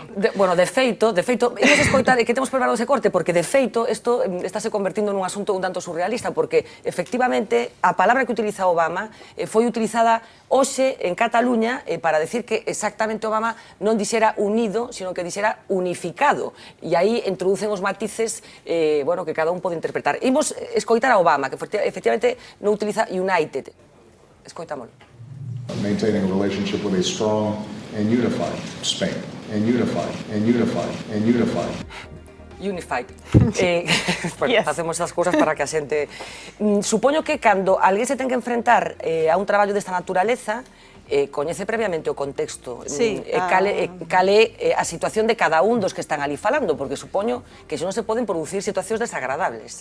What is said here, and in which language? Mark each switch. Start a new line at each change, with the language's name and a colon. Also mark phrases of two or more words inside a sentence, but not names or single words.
Galician: Bueno, de feito, imos escoitar, que temos preparado ese corte, porque de feito, isto estáse convertindo nun asunto un tanto surrealista, porque, efectivamente, a palabra que utiliza Obama foi utilizada hoxe en Cataluña para decir que exactamente Obama non dixera unido, sino que dixera unificado. E aí introducen os matices, bueno, que cada un pode interpretar. Imos escoitar a Obama, que efectivamente non utiliza united. Escoitámoslo.
English: Maintaining a relationship with a strong and unified Spain, and unified, and unified, and unified. Unified.
Galician: Facemos as cousas para que a xente... Supoño que cando alguén se ten que enfrentar a un traballo desta naturaleza, coñece previamente o contexto, cal é a situación de cada un dos que están ali falando, porque supoño que non se poden producir situacións desagradables.